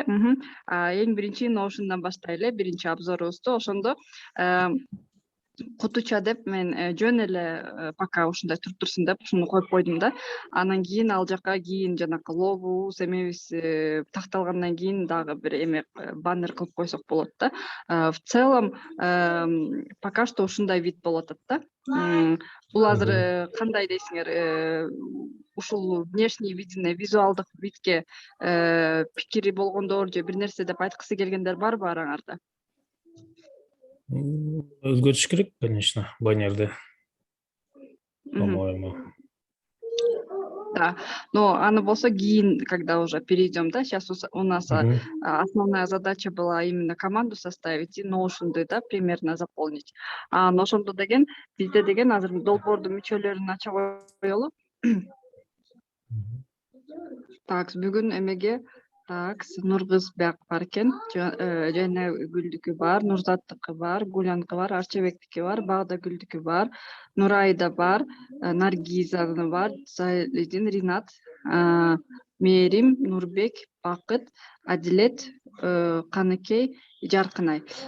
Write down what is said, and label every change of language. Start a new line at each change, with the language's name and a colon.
Kyrgyz: Эң биринчи Notion'дан баштайлы, биринчи обзорубузду. Ошондо кутуча деп мен жөн эле пока ушундай туруп турсун деп ушуну коюп койдум да. Анан кийин ал жака жанакы логобуз эмебиз такталгандан кийин дагы бир эме баннер кылып койсок болот да.
Russian: В целом пока что
Kyrgyz: ушундай вид болуп атат да. Бул азыр кандай дейсиңер, ушул внешний видине, визуалдык видке пикири болгондор же бир нерсе деп айткысы келгендер барбы араңарда? Өзгөртүш керек, конечно, баннерди, по-моему.
Russian: Да, но
Kyrgyz: аны болсо кийин,
Russian: когда уже перейдем, да, сейчас у нас основная задача была именно команду составить и Notion'ду, да, примерно заполнить.
Kyrgyz: А Notion'ду деген, бизде деген азыр долбоордун мүчөлөрүн ача коелу. Так, бүгүн эмеге Нургыз бияк бар экен, Жайна Гүлдүкү бар, Нурзаттыкы бар, Гулянкы бар, Арчебектики бар, Багдагүлдүкү бар, Нурайда бар, Наргизаны бар, Залидин, Ринат, Мээрим, Нурбек, Бакыт, Адилет, Каныкей, Жаркынай.